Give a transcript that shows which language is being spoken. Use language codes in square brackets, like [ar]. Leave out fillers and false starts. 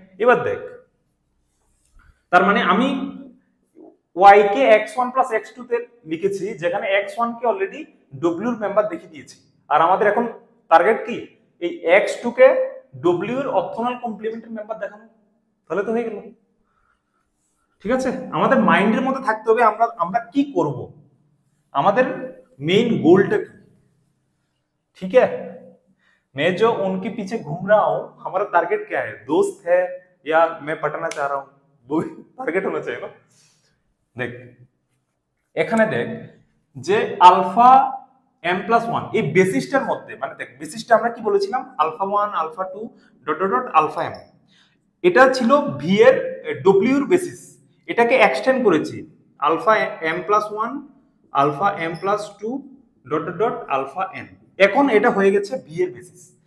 [bn] এবার দেখ, তার মানে আমি y কে x1 প্লাস x2 তে লিখেছি, যেখানে x1 কে অলরেডি w এর মেম্বার দেখিয়ে দিয়েছি, আর আমাদের এখন টার্গেট কি এই x2 কে w এর অর্থোনর্মাল কমপ্লিমেন্টারি মেম্বার দেখানো, তাহলে তো হয়ে গেল। ঠিক আছে, আমাদের মাইন্ডের মধ্যে থাকতে হবে আমরা কি করব, আমাদের मेन गोलটা কি। [hi] ठीक है, मैं जो उनके पीछे घूम रहा हूं, हमारा टारगेट क्या है, दोस्त है या मैं पटाना चाह रहा हूं, वो टारगेट होना चाहिए ना। देख [bn] এখানে দেখ যে আলফা m প্লাস 1 এই বেসিসটার মধ্যে, মানে দেখ বেসিসটা আমরা কি বলেছিলাম, alpha 1 alpha 2 dot dot dot alpha m, এটা ছিল v এর w এর বেসিস, এটাকে এক্সটেন্ড করেছি alpha m plus 1 alpha m plus 2 dot dot dot alpha n, এখন এটা হয়ে গেছে v এর বেসিস।